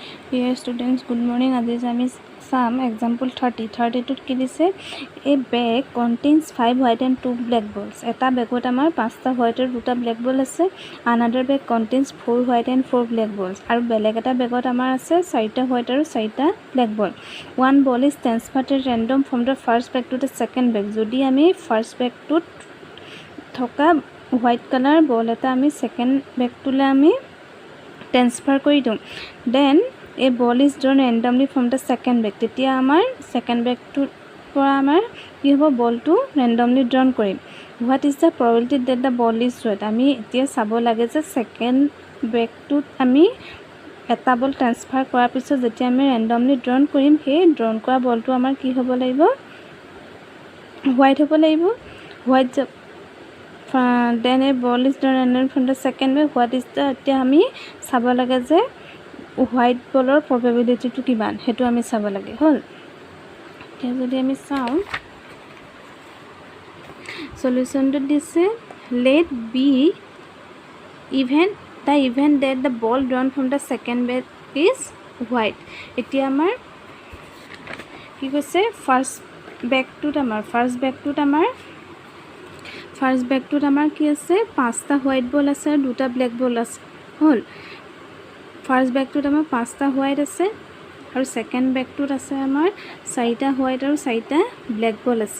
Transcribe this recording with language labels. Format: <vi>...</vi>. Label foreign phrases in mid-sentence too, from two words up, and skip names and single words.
<en>Dear students, good morning. As I some example 30. 32</en> <as>কি দিছে</as> <en>a bag contains 5 white and 2 black balls.</en> <as>এটা বেগত আমাৰ 5টা white আৰু 2টা</as> <en>black ball</en> <as>আছে.</as> <en>Another bag contains 4 white and 4 black balls.</en> <as>আৰু বেলেগ এটা বেগত আমাৰ আছে 4টা white আৰু 4টা</as> <en>black ball. One ball is transferred at random from the first bag to the second bag.</en> <as>যদি আমি</as> <en>first bag</en> <as>টোত থকা</as> <en>white color ball</en> <as>এটা আমি</as> <en>second bag</en> <as>টোলে আমি transfer কৰি দিম.</as> <en>Then a ball is drawn randomly from the second bag.</en> <as>তেতিয়া আমাৰ</as> <en>second bag</en> <as>টোৰ পৰা আমাৰ কি হ'ব বলটো</as> <en>randomly drawn</en> <as>কৰিম.</as> <en>What is the probability that the ball is drawn?</en> <as>আমি এতিয়া চাব লাগে যে</as> <en>second bag</en> <as>টোত আমি এটা বল ট্ৰান্সফাৰ কৰাৰ পিছত যেতিয়া আমি</as> <en>randomly drawn</en> <as>কৰিম সেই drawn কৰা বলটো আমাৰ কি হ'ব লাগিব white হ'ব লাগিব.</as> <en>White then a ball is drawn randomly from the second bag. What is the</en> <as>এতিয়া আমি চাব লাগে যে</as> <en>white ball probability</en> <as>কিমান হেতু আমি চাব লাগে হল. এতিয়া যদি আমি চাওঁ সলিউশনটো দিছে</as> <en>let be event that the ball drawn from the second bag is white.</en> <as>এতিয়া আমাৰ কি কৈছে</as> <en>first bag</en> <as>আমাৰ কি আছে 5টা</as> <en>white ball</en> <as>আছে আৰু 2টা</as> <en>black ball</en> <as>আছে হল.</as> <en>first bag</en> <as>আমাৰ 5টা হোৱাইট আছে আৰু</as> <en>second bag</en> <as>আছে আমাৰ 4টা হোৱাইট আৰু 4টা</as> <en>black ball</en> <as>আছে.</as>